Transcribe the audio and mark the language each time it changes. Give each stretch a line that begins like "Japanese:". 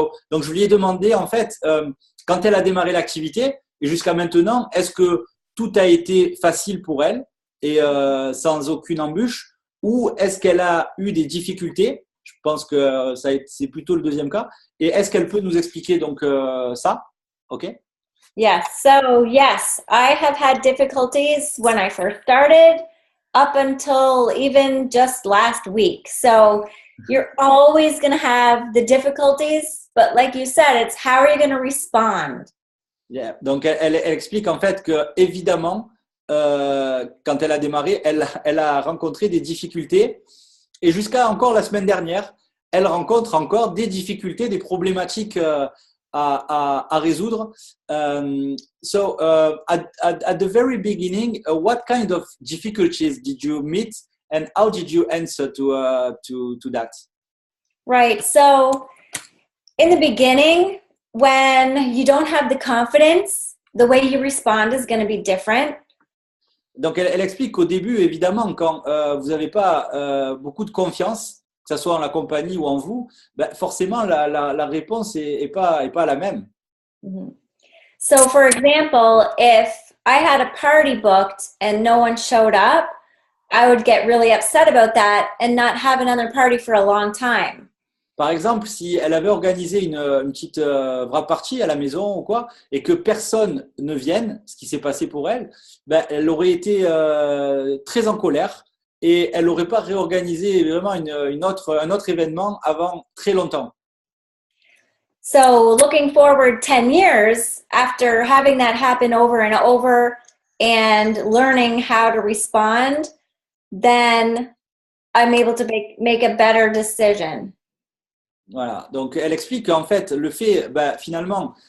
French: Donc je lui ai demandé en fait quand elle a démarré l'activité et jusqu'à maintenant, est-ce que tout a été facile pour elle et sans aucune embûche, ou est-ce qu'elle a eu des difficultés? Je pense que c'est plutôt le deuxième cas. Et est-ce qu'elle peut nous expliquer donc ça? OK. Yes.
English: So, yes, I have had difficulties when I first started up until even just last week. So, you're always going to have the difficulties, but like you said, it's how are you going to respond? Yeah.
French: Donc, elle explique en fait que évidemment, quand elle a démarré, elle a rencontré des difficultés. Et jusqu'à encore la semaine dernière, elle rencontre encore des difficultés, des problématiques à résoudre.
English: So, at the very beginning, what kind of difficulties did you meet, and how did you answer to that? Right. So, in the beginning, when you don't have the confidence, the way you respond is going to be different.
French: Donc, elle explique qu'au début, évidemment, quand vous n'avez pas beaucoup de confiance, que ce soit en la compagnie ou en vous, forcément, la réponse n'est pas la même. Mm-hmm.
English: So, for example, if I had a party booked and no one showed up, I would get really upset about that and not have another party for a long time.
French: Par exemple, si elle avait organisé une petite wrap party à la maison ou quoi, et que personne ne vienne, ce qui s'est passé pour elle, elle aurait été très en colère et elle n'aurait pas réorganisé vraiment un autre événement avant très longtemps.
English: So looking forward 10 years after having that happen over and over and learning how to respond, then I'm able to make a better decision.
French: Voilà, donc elle explique qu'en fait, le fait finalement